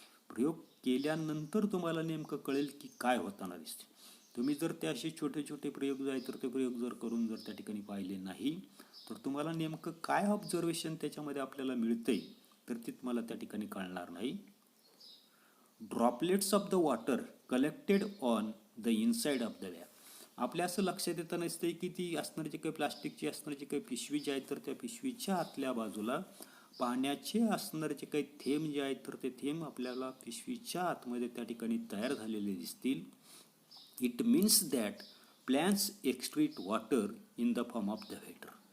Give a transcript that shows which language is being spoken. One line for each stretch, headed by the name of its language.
Marathi: प्रयोग केल्यानंतर तुम्हाला नेमकं कळेल की काय होताना दिसते. तुम्ही जर ते असे छोटे छोटे प्रयोग जो आहे तर ते प्रयोग जर करून जर त्या ठिकाणी पाहिले नाही तर तुम्हाला नेमकं काय ऑब्झर्वेशन त्याच्यामध्ये आपल्याला मिळतंय तर ते तुम्हाला त्या ठिकाणी कळणार नाही.
English: Droplets of the water collected on the inside of the bag.
Marathi: आपल्या असं लक्षात येतं नसते की ती असणारी जी काही प्लास्टिकची असणारी जी काही पिशवी जी आहे तर त्या पिशवीच्या आतल्या बाजूला पाण्याचे असणारे जे काही थेंब जे आहेत तर ते थेंब आपल्याला पिशवीच्या आतमध्ये त्या ठिकाणी तयार झालेले दिसतील.
English: It means that plants excrete water in the form of the water.